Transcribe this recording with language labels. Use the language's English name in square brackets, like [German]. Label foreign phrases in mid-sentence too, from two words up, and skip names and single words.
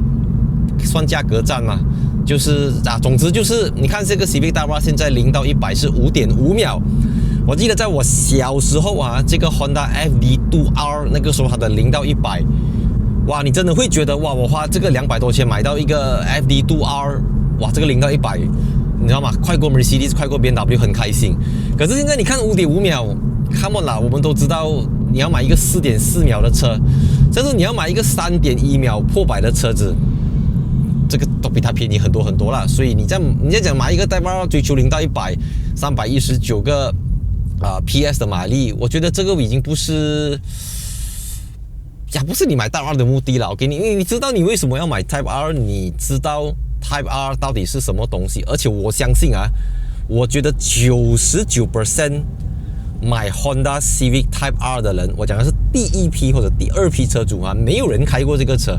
[Chinese] 算價格戰嘛，就是總之就是你看這個 Civic Type R 現在0到100是 5.5 秒。我記得在我小時候这個 Honda FD2R 那個時候它的0到100，哇，你真的會覺得哇，我花這個200多錢買到一個 FD2R， 哇，這個0到100，你知道嗎？快過 Mercedes，快過 BMW， 很開心。可是現在你看 5.5 秒 ， [English] Come on [Chinese] 啦，我們都知道你要買一個 4.4 秒的車，甚至你要買一個3.1秒破百的車子。這個都比它便宜很多很多啦，所以你在講買一個Type R追求0到100 319個PS 的馬力，我覺得這個已經不是你買Type R的目的了。OK，你知道你為什麼要買 Type R， 你知道 Type R 到底是什麼東西，而且我相信我覺得99% 買 Honda Civic Type R 的人，我講的是第一批或者第2批車主沒有人開過這個車。